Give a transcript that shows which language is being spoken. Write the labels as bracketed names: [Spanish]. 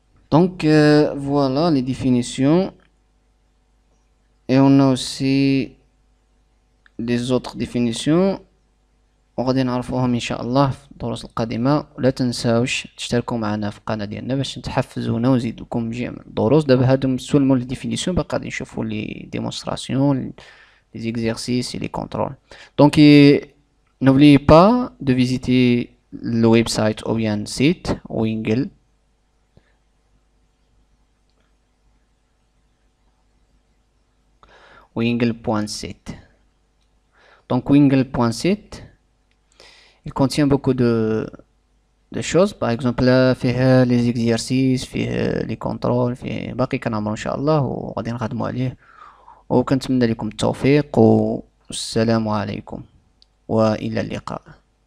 [French] Donc voilà les définitions, et on a aussi des autres définitions [Arabic] وغادي نعرفوهم ان شاء الله في الدروس القادمه. ولا تنساوش تشتركوا معنا في القناه ديالنا باش تحفزونا ونزيد لكم جميع الدروس. دابا هادو سولمون لي ديفينيسيون، باقي غادي نشوفوا لي ديمونستراسيون، [French] les exercices et les contrôles. Donc n'oubliez pas de visiter le website ou bien site Wingle. Wingle.site. Donc Wingle.site, il contient beaucoup de choses. Par exemple là [Arabic] فيه [French] les exercices، [Arabic] فيه [French] les contrôles، [Arabic] فيه باقي كنعمرو ان شاء الله وغادي نخدموا عليه. وكنتمنى لكم التوفيق والسلام عليكم وإلى اللقاء.